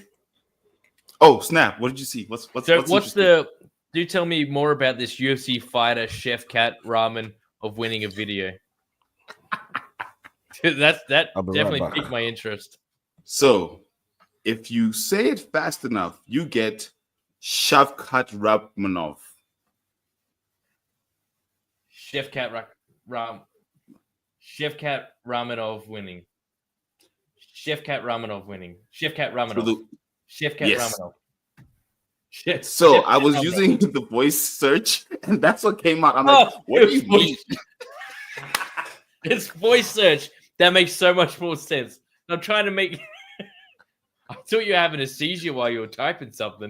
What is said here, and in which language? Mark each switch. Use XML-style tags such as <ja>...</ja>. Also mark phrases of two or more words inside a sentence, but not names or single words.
<en>Oh snap! What did you see? What's Do tell me more about this UFC fighter Shavkat Rakhmonov of winning a video. that definitely piqued my interest. So, if you say it fast enough, you get Shavkat Rakhmonov. Shavkat Rakhmonov winning. Shavkat Rakhmonov winning. Shavkat Rakhmonov. Shavkat Rakhmonov. Shit. So I was using the voice search, and that's what came out. I'm like, what do you mean? It's voice search. That makes so much more sense. I'm trying to make. I thought you were having a seizure while you were typing something.</en>